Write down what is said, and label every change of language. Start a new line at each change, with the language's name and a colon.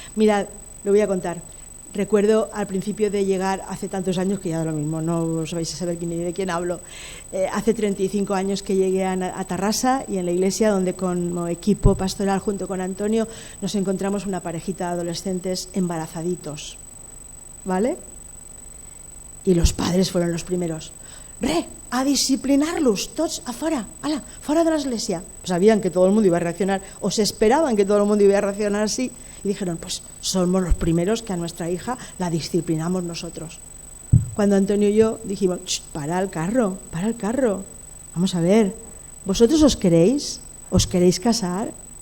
Spanish: Mirad, lo voy a contar. Recuerdo al principio de llegar, hace tantos años que ya da lo mismo, no os vais a saber ni de quién hablo. Hace 35 años que llegué a Tarrasa, y en la iglesia donde como equipo pastoral junto con Antonio nos encontramos una parejita de adolescentes embarazaditos, ¿vale? Y los padres fueron los primeros.
Catalan: A disciplinar-los tots a fora, fora de l'església.
Spanish: Sabían que todo el mundo iba a reaccionar, o se esperaban que todo el mundo iba a reaccionar así, y dijeron, pues somos los primeros que a nuestra hija la disciplinamos nosotros. Cuando Antonio y yo dijimos, para el carro, vamos a ver, ¿vosotros os queréis casar?